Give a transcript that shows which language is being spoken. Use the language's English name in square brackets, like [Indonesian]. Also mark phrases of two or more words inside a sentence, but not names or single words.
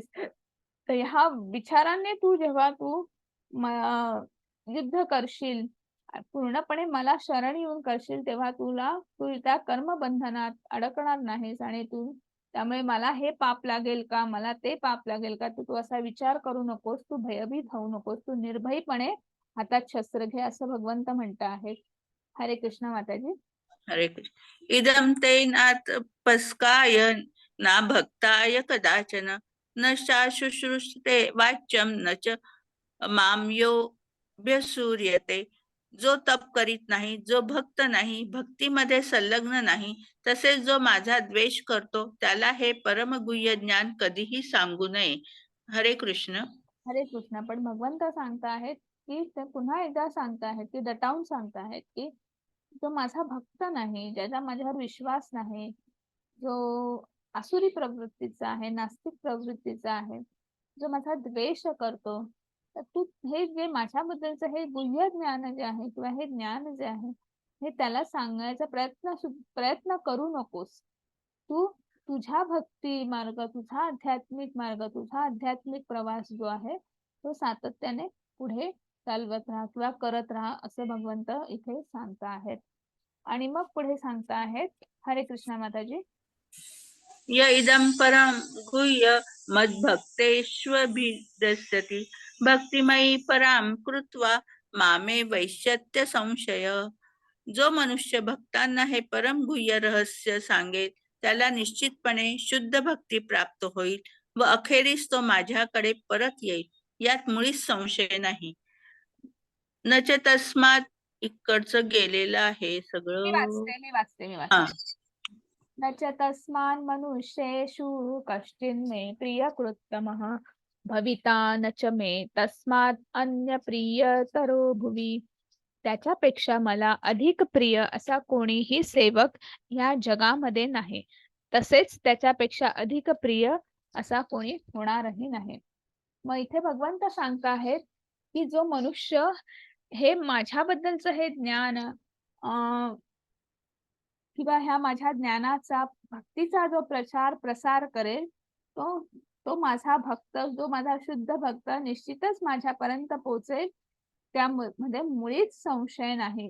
[Marathi] तर ह्या विचारांनी तू जेव्हा तू युद्ध करशील, पूर्णपणे मला शरण येऊन करशील, तेव्हा तू त्या कर्मबंधनात अडकणार नाहीस. आणि तू त्यामुळे मला हे पाप लागेल का, मला ते पाप लागेल का, तू असा विचार करू नकोस. तू भयभीत होऊ नकोस. तू निर्भयपणे हातात शस्त्र घे, असं भगवंत म्हणत आहेत. हरे कृष्ण माताजी. हरे कृष्ण. [Sanskrit] इदं ते नातपस्काय ना भक्ताय कदाचन न शुश्रूषते वाच्यम न च माम योऽभ्यसूयते. [Marathi] जो तप करीत नाही, जो भक्त नाही, भक्तीमध्ये संलग्न नाही, तसेच जो माझा द्वेष करतो, त्याला हे परमगुह्य ज्ञान कधीही सांगू नये. हरे कृष्ण. हरे कृष्ण. पण भगवंत सांगत आहेत की ते पुन्हा एकदा सांगताहेत की दटावून सांगताहेत की जो माझा भक्त नाही, ज्याचा माझ्यावर विश्वास नाही, जो आसुरी प्रवृत्तीचा आहे, नास्तिक प्रवृत्तीचा आहे, जो माझा द्वेष करतो, तर तू हे जे माझ्याबद्दलचं हे गुह्य ज्ञान जे आहे किंवा हे ज्ञान जे आहे हे त्याला सांगण्याचा प्रयत्न करू नकोस. तू तुझा भक्ती मार्ग, तुझा आध्यात्मिक प्रवास जो आहे तो सातत्याने पुढे चालवत राहा किंवा करत राहा असं भगवंत इथे सांगता आहेत. आणि मग पुढे सांगता आहेत, हरे कृष्णा माताजी. [Sanskrit] य इदं परं गुह्य मद्भक्तेष्वभिदस्यति भक्तिमयी पराम कृत्वा मामे वैश्यत्य संशय. [Marathi] जो मनुष्य भक्तांना हे परम गुह्य रहस्य सांगेल त्याला निश्चितपणे शुद्ध भक्ती प्राप्त होईल व अखेरीस तो माझ्याकडे परत येईल, यात मुळीच संशय नाही. [Sanskrit] न च तस्मात [Marathi] इकडचं गेलेलं आहे सगळं. मी वाचते. हा. [Sanskrit] न च तस्मान् मनुष्येषु कश्चिन्मे प्रियकृत्तमः भविता न च मे तस्मात् अन्य प्रियतरो भुवि. [Marathi] त्याच्यापेक्षा मला अधिक प्रिय असा कोणीही सेवक या जगामध्ये नाही, तसेच त्याच्यापेक्षा अधिक प्रिय असा कोणी होणारही नाही. मग इथे भगवंत सांगताहेत की जो मनुष्य हे माझ्याबद्दलचं हे ज्ञान किंवा ह्या माझ्या ज्ञानाचा भक्तीचा जो प्रचार प्रसार करेल तो तो माझा भक्त, जो माझा शुद्ध भक्त निश्चितच माझ्यापर्यंत पोहोचेल, त्यामध्ये मुळीच संशय नाही.